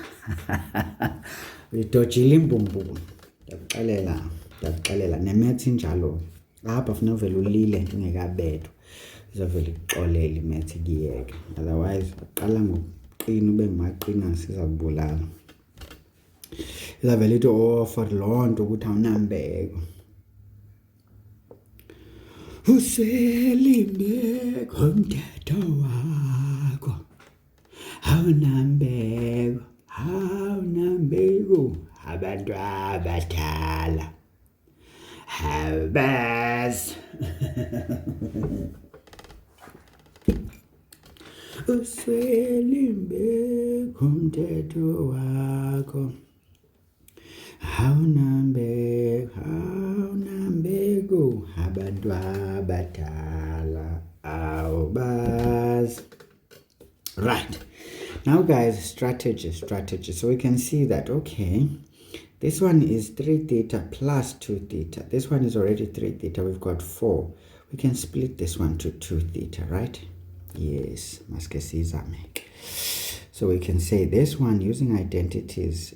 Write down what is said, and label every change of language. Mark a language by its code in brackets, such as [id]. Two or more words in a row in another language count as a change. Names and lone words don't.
[xh] uyidojile imbumbulu ndiyakuxelela nemetsi njalo apha funeka uvele ulile ndingekabethwa izawuvele ikuxolela imetsi kuyeke otherwise uqala ngokuqina ube ngumaqina sizakubulala izawuvele ithi for loo nto ukuthi awunambeko uselimbeko umthetho wakho awunambeko abantu abadala abazi uselimbeko umthetho wakho awunambeko abantu abadala awubazi. [en] Right, now guys, strategy. So we can see that okay, this one is 3 theta plus 2 theta. This one is already 3 theta. We've got 4. We can split this one to 2 theta, right? Yes, so we can say this one using identities.